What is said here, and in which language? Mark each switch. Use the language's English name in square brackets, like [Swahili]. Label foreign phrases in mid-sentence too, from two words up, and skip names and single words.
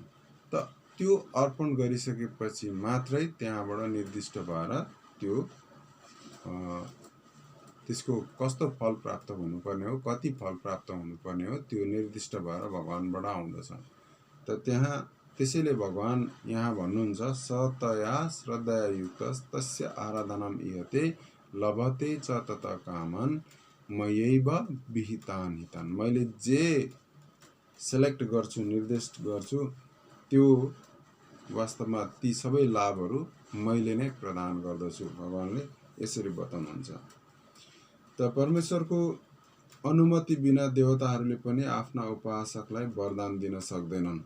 [Nepali] त त्यो अर्पण गरिसकेपछि मात्रै त्यहाँबाट निर्दिष्ट भएर त्यसको कस्तो फल प्राप्त हुनुपर्ने हो, कति फल प्राप्त हुनुपर्ने हो, त्यो निर्दिष्ट भएर भगवानबाट आउँदछ। त त्यसैले भगवान यहाँ भन्नुहुन्छ, [Sanskrit] सतया श्रद्धया युक्त तस्य आराधनाम इहते लभते च तत कामन मयैव विहितान हितान। [Nepali] मैले जे सेलेक्ट गर्छु, निर्दिष्ट गर्छु, त्यो वास्तवमा ती सबै लाभहरू मैले नै प्रदान गर्दछु, भगवानले यसरी बताउनुहुन्छ। त परमेश्वरको अनुमति बिना देवताहरूले पनि आफ्ना उपासकलाई वरदान दिन सक्दैनन्।